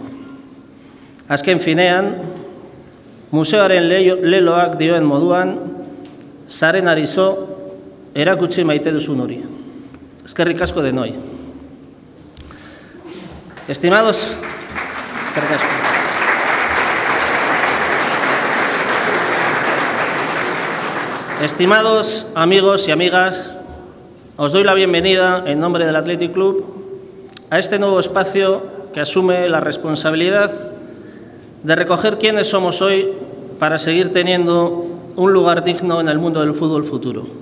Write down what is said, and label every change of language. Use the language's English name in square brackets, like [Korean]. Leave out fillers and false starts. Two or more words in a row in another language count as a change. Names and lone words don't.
[Basque] Azken finean, museoaren leloak dioen moduan, zaren arizo, erakutsi maite duzun hori. Eskerrik asko denoi. Estimados, eskerrik asko. [Spanish] Estimados amigos y amigas, os doy la bienvenida en nombre del Athletic Club a este nuevo espacio que asume la responsabilidad de recoger quiénes somos hoy para seguir teniendo un lugar digno en el mundo del fútbol futuro.